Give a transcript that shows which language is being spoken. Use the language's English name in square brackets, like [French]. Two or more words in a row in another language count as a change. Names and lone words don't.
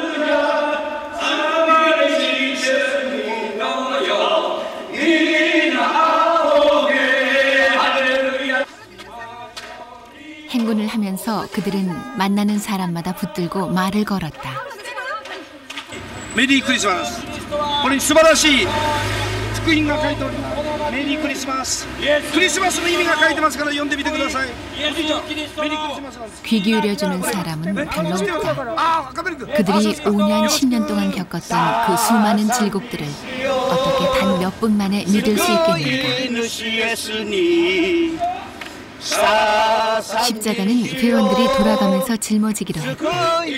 [Korean] 행군을 하면서 그들은 만나는 사람마다 붙들고 말을 걸었다. 메리 크리스마스. [Japanese] これに素晴らしい福音が書いております。メリークリスマス。クリスマスの意味が書いてますから読んでみてください。 [Korean] 귀 기울여주는 사람은 별로 없다. 그들이 5년, 10년 동안 겪었던 그 수많은 질곡들을 어떻게 단 몇 분 만에 믿을 수 있겠는가. 십자가는 회원들이 돌아가면서 짊어지기로 했다.